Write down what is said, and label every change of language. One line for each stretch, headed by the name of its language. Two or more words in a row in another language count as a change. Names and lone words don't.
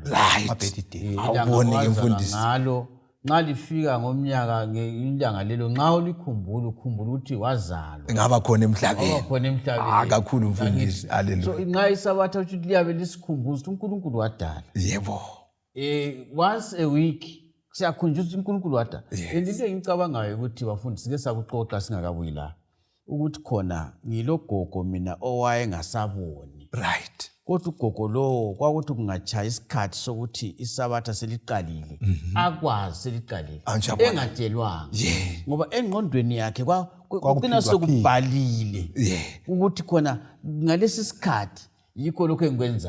North Ndebele: Right. Awubone ke mfundisi. Ngalo nxa lifika ngomnyaka ngelanga lelo nxa ulikhumbula ukhumbula ukuthi wazalwa. Ngaba khona emhlabeni. Ngaba khona emhlabeni. Kakhulu mfundisi. Haleluya. So nxa isabatha ukuthi liyabe lisikhumbuza ukuthi uNkulunkulu wadala. Yebo.
English: Once a week
North Ndebele: siyakhunjuzwa uNkulunkulu wadala. Into engicabangayo ukuthi bafundisi sike sakuxoxa singakabuyi la ukuthi khona ngilogogo mina owaye ngasaboni. Right. Kodwa ugogo lo kwakuthi kungachaya isikhathi sokuthi isabatha seliqalile akwazi seliqalile engatshelwanga ngoba engqondweni yakhe kwaqina sokubhalile ukuthi khona ngalesi sikhathi yikho lokho engikwenzayo